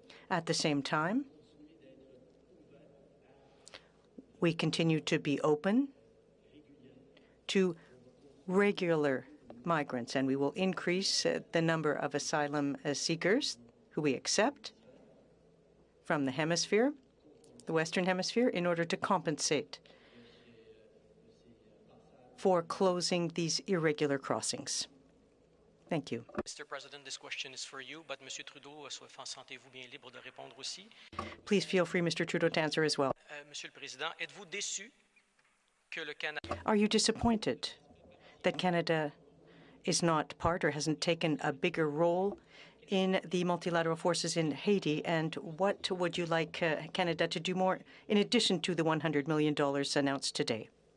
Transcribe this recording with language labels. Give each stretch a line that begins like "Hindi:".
English: At the same time, we continue to be open to regular migrants, and we will increase the number of asylum seekers who we accept from the hemisphere, the Western Hemisphere, in order to compensate for closing these irregular crossings. Thank you. Mr. President, this question is for you, but Monsieur Trudeau, sentez-vous bien libre de répondre aussi? Please feel free, Mr. Trudeau, to answer as well.
French: Monsieur le Président, êtes-vous déçu que le Canada...
English: Are you disappointed that Canada is not part or hasn't taken a bigger role in the multilateral forces in Haiti? And what would you like Canada to do more in addition to the $100 million announced today?